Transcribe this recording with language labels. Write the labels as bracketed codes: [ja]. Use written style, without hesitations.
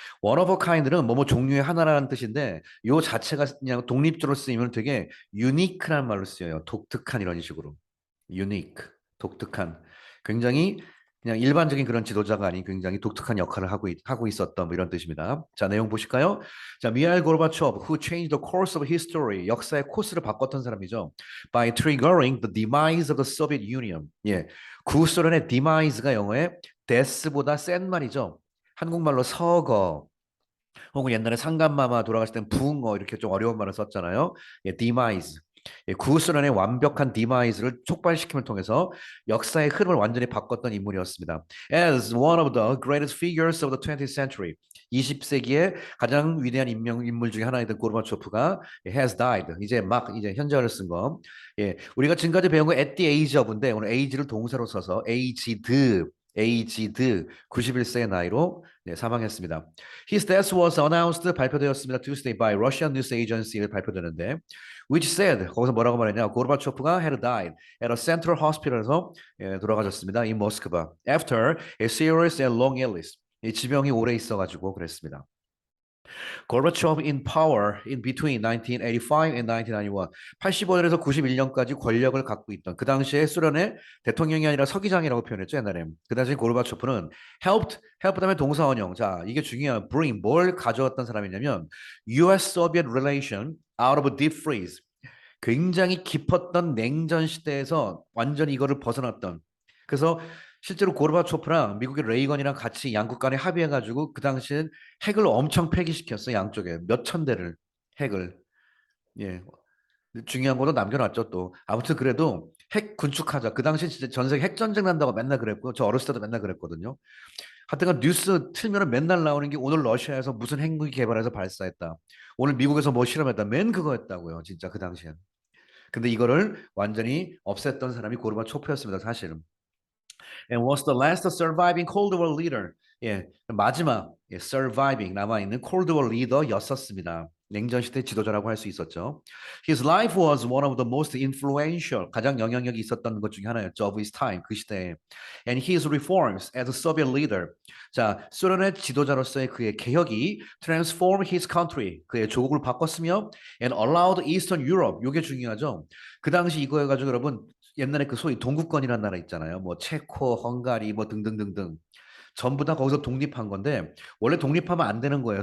[en] one of a kind [ko] 는 뭐뭐 종류의 하나라는 뜻인데 요 자체가 그냥 독립적으로 쓰이면 되게 유니크란 말로 쓰여요. 독특한 이런 식으로. 유니크, 독특한. 굉장히 그냥 일반적인 그런 지도자가 아닌 굉장히 독특한 역할을 하고 있었던 뭐 이런 뜻입니다. 자, 내용 보실까요? 자, 미하일 고르바초프, [en] who changed the course of history, [ko] 역사의 코스를 바꿨던 사람이죠. [en] By triggering the demise of the Soviet Union. [ko] 구소련의 demise가 영어에 death보다 센 말이죠. 한국말로 서거, 혹은 옛날에 상감마마 돌아가실 땐 붕어 이렇게 좀 어려운 말을 썼잖아요. [en] demise. [ko] 구소련의 완벽한 디마이즈를 촉발시킴을 통해서 역사의 흐름을 완전히 바꿨던 인물이었습니다. [en] As one of the greatest figures of the 20th century, [ko] 20세기의 가장 위대한 인물 중에 하나이던 고르바초프가 [en] has died. [ko] 이제 현재어를 쓴 거. 우리가 지금까지 배운 거 [en] at the age of [ko] 인데 오늘 age를 동사로 써서 aged 91세의 나이로 사망했습니다. [en] His death was announced [ko] 발표되었습니다. [en] Tuesday by Russian news agency를 발표되는데 which said [ko] 거기서 뭐라고 말했냐? [en] 고르바초프가 had died at a central hospital에서 [ko] 돌아가셨습니다. [en] in 모스크바 after a serious and long illness. [ko] 이 지병이 오래 있어가지고 그랬습니다. [en] Gorbachev in power in between 1985 and 1991. [ko] 85년에서 91년까지 권력을 갖고 있던 그 당시에 소련의 대통령이 아니라 서기장이라고 표현했죠 옛날에. 그 당시 고르바초프는 help 다음에 동사 원형. 자 이게 중요한 [en] bring [ko] 뭘 가져왔던 사람이냐면 [en] U.S.-Soviet relation out of a deep freeze. [ko] 굉장히 깊었던 냉전 시대에서 완전히 이거를 벗어났던. 그래서 실제로 고르바초프랑 미국의 레이건이랑 같이 양국 간에 합의해가지고 그 당시엔 핵을 엄청 폐기시켰어 양쪽에 몇 천 대를 핵을 예 중요한 것도 남겨놨죠 또 아무튼 그래도 핵 군축하자 그 당시 진짜 전 세계 핵 전쟁 난다고 맨날 그랬고 저 어렸을 때도 맨날 그랬거든요. 하여튼간 뉴스 틀면은 맨날 나오는 게 오늘 러시아에서 무슨 핵무기 개발해서 발사했다. 오늘 미국에서 뭐 실험했다. 맨 그거였다고요. 진짜 그 당시엔. 근데 이거를 완전히 없앴던 사람이 고르바초프였습니다. 사실은. [en] And was the last surviving Cold War leader. [ko] 마지막 surviving 남아있는 Cold War 리더였었습니다. 냉전 시대 지도자라고 할 수 있었죠. [en] His life was one of the most influential, [ko] 가장 영향력이 있었던 것 중에 하나였죠. [en] Of his time, [ko] 그 시대에. [en] And his reforms as a Soviet leader. [ko] 자, 소련의 지도자로서의 그의 개혁이 [en] transform his country, [ko] 그의 조국을 바꿨으며 [en] and allowed Eastern Europe, [ko] 이게 중요하죠. 그 당시 이거여가지고 여러분 옛날에 그 소위 동구권이라는 나라 있잖아요. 뭐 체코, 헝가리 뭐 등등등등. 전부 다 거기서 독립한 건데 원래 독립하면 안 되는 거예요.